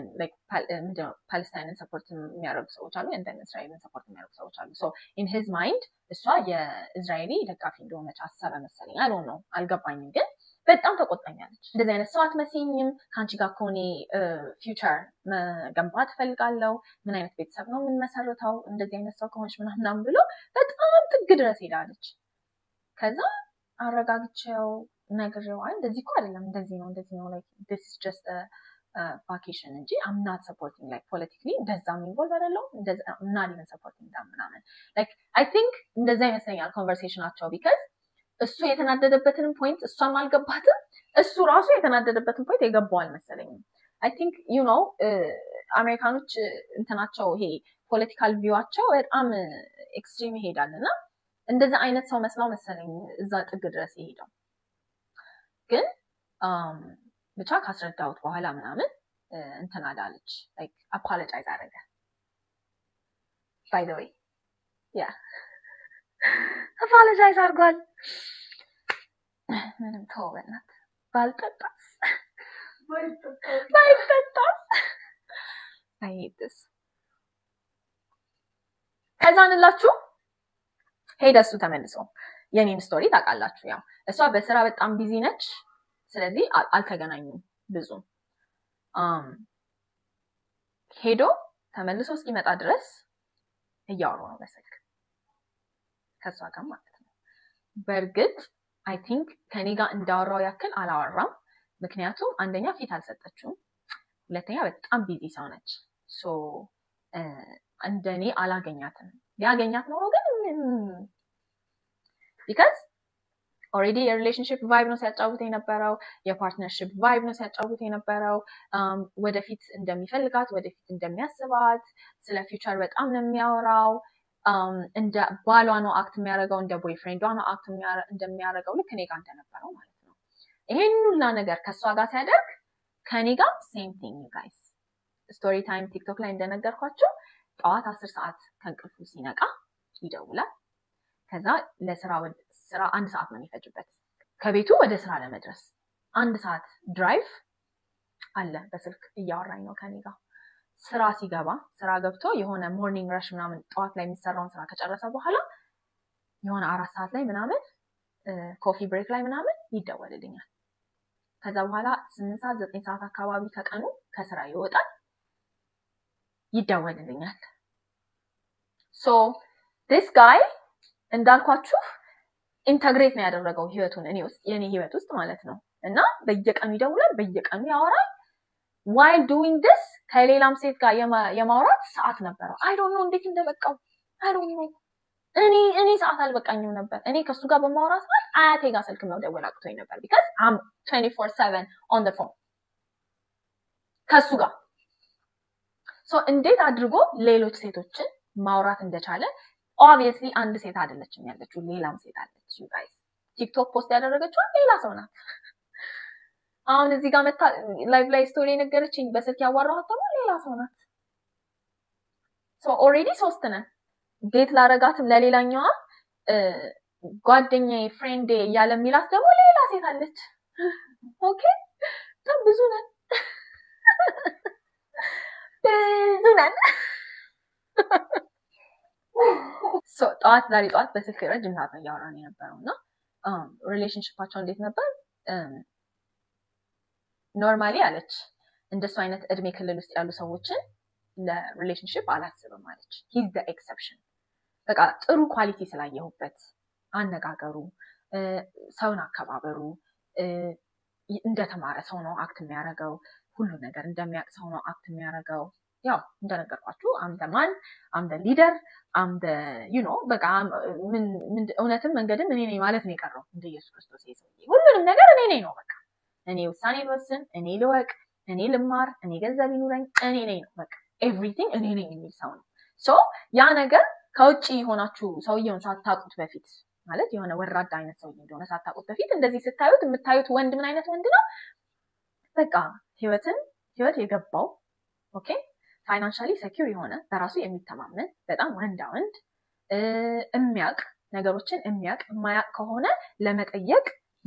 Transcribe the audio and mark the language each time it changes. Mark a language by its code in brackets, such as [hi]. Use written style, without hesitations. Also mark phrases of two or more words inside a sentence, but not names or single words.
[en] like Palestine support [am] የሚያደርጉ ሰዎች አሉ [en] and then [am] እስራኤልን support የሚያደርጉ ሰዎች አሉ [en] so in his mind [am] እሷ የእስራኤሊ ደጋፊ እንደሆነች አሰበ መሰለኝ [en] I don't know [am] አልገባኝም ግን በጣም ተቆጣኛለች እንደዚህ አይነት ሰው አትመስይኝም ካንቺ ጋር ኮኔ ፊውቸር መገንባት ፈልጋለሁ ምን አይነት ቤተሰብ ነው ምን መሰረታው እንደዚህ አይነት ሰው ከሆነች ምናምን ብሎ በጣም ጥግ ድረስ ሄዳለች ከዛ አረጋግቼው ነግሬው እንደዚህ እኮ አይደለም እንደዚህ ነው [en] like this is just a vacation [am] እንጂ [en] I'm not supporting like politically [am] እንደዛም involved አይደለም እንደዛ [en] I'm not even supporting them [am] ምናምን [en] like I think [am] እንደዛ ይመስለኛል ኮንቨርሴሽናቸው because እሱ የተናደደበትን ፖይንት እሷም አልገባትም እሱ ራሱ የተናደደበትን ፖይንት የገባው አልመሰለኝም [en] I think [am] አሜሪካኖች እንትናቸው ይሄ ፖለቲካል ቪዋቸው በጣም ኤክስትሪም ይሄዳልና እንደዛ አይነት ሰው መስለው መሰለኝ እዛ ጥግ ድረስ ይሄዳል ግን ብቻ ካስረዳሁት በኋላ ምናምን እንትና ዳለች [en] like apologize [am] አደረገ [en] by the way yeah apologize [am] አድርጓል ምንም ተወናት ባልጠጣስ [en] I hate this [am] ከዛንላችሁ ሄደሱ ተመልሶ የኔን ስቶሪ ታውቃላችሁ ያው እሷ በስራ በጣም ቢዚ ነች ስለዚህ አልተገናኙም ብዙ ሄዶ ተመልሶ እስኪመጣ ድረስ እያወሩ ነው በስልክ ከሷ ጋር ማለት ነው በርግጥ [en] I think [am] ከኔ ጋር እንዳወራው ያክል አላወራም ምክንያቱም አንደኛ ፊት አልሰጠችውም ሁለተኛ በጣም ቢዚ ሰው ነች ሶ እንደኔ አላገኛትም ያገኛት ነው ግን [en] because already a relationship vibe [am] ነው ሲያጫውት የነበረው የፓርትነርሺፕ vibe ነው ሲያጫውት የነበረው ወደፊት እንደሚፈልጋት ወደፊት እንደሚያስባት ስለ ፊውቸር በጣም ነው የሚያወራው እንደ ባሏ ነው አክት የሚያደርገው እንደ ቦይፍሬንዷ ነው አክት እንደሚያደርገው ልክ እኔ ጋር እንደነበረው ማለት ነው ይሄን ሁሉ ነገር ከሷ ጋር ሲያደርግ ከኔ ጋር [en] same thing you guys story time TikTok [am] ላይ እንደነገርኳችሁ ጠዋት 10 ሰዓት ከእንቅልፉ ሲነቃ ይደውላል ከዛ ለስራ አንድ ሰዓት ነው የሚፈጅበት ከቤቱ ወደ ስራ ለመድረስ አንድ ሰዓት ድራይቭ አለ በስልክ እያወራኝ ነው ከኔ ጋር ስራ ሲገባ ስራ ገብቶ የሆነ [en] morning rush [am] ምናምን ጠዋት ላይ የሚሰራውን ስራ ከጨረሰ በኋላ የሆነ 4 ሰዓት ላይ ምናምን [en] coffee break [am] ላይ ምናምን ይደወልልኛል ከዛ በኋላ 8 ሰዓት 9 ሰዓት አካባቢ ከቀኑ ከስራ ይወጣል ይደወልልኛል [en] so this guy [am] እንዳልኳችሁ ኢንተግሬት ነው ያደረገው ህይወቱን እኔ ውስጥ የኔ ህይወት ውስጥ ማለት ነው እና በየቀኑ ይደውላል በየቀኑ ያወራል [en] while doing this [am] ከሌላም ሴት ጋር የማውራት ሰዓት ነበር [en] I don't know [am] እንዴት እንደበቃው [en] I don't know [am] እኔ ሰዓት አልበቃኝም ነበር እኔ ከሱ ጋር በማውራት ማለት አያቴ ጋር ስልክ ነው ደወል አቅቶኝ ነበር [en] because I'm 24/7 on the phone [am] ከሱ ጋር so እንዴት አድርጎ ሌሎች ሴቶችን ማውራት እንደቻለ obviously አንድ ሴት አይደለችም ያለችው ሌላም ሴት አለች [en] you guys TikTok [am] ፖስት ያደረገችው ሌላ ሰው ናት አሁን እዚህ ጋር መጣ ላይቭ ላይ ስቶሪ ነገረችኝ በስልክ ያዋራኋት ደግሞ ሌላ ሰው ናት [en] so already [am] ሶስት ነን ዴት ላረጋትም ለሌላኛዋ ጓደኛዬ ፍሬንዴ ያለ ሚላት ደግሞ ሌላ ሴት አለች ኦኬ ታም ብዙ ነን so ዛሬ ጠዋት በስልክ ረጅም ሰዓት ነው ያወራን የነበረውና ሪሌሽንሺፓቸው እንዴት ነበር ኖርማሊ አለች እንደሱ አይነት እድሜ ክልል ውስጥ ያሉ ሰዎችን ለሪሌሽንሺፕ አላስብም አለች [en] he's the exception [am] በቃ ጥሩ ኳሊቲ ስላየሁበት አነጋገሩ ሰውን አከባበሩ እንደተማረ ሰው ነው አክት የሚያደርገው ሁሉ ነገር እንደሚያውቅ ሰው ነው አክት የሚያደርገው ያው እንደነገርኳችሁ [en] I'm the man I'm the leader I'm the [am] በቃ ምን እውነትም መንገድም እኔ ነኝ ማለት ነው የቀረው እንደ ኢየሱስ ክርስቶስ ይሰውኝ ሁሉንም ነገር እኔ ነኝ ነው በቃ እኔ ውሳኔ ልወስን እኔ ልወቅ እኔ ልማር እኔ ገንዘብ ይኑረኝ እኔ ነኝ ነው በቃ everything እኔ ነኝ የሚል ሰው ነው so ያ ነገር ከውጪ ሆናችሁ ሰውየውን ሳታውቁት በፊት ማለት የሆነ ወራዳ አይነት ሰው እንደሆነ ሳታውቁት በፊት እንደዚህ ስታዩት የምታዩት ወንድ ምን አይነት ወንድ ነው በቃ ህይወት የገባው ኦኬ [en] financially secure [am] የሆነ በራሱ የሚተማመን በጣም ወንድ የሚያቅ ነገሮችን የሚያቅ ማያቅ ከሆነ ለመጠየቅ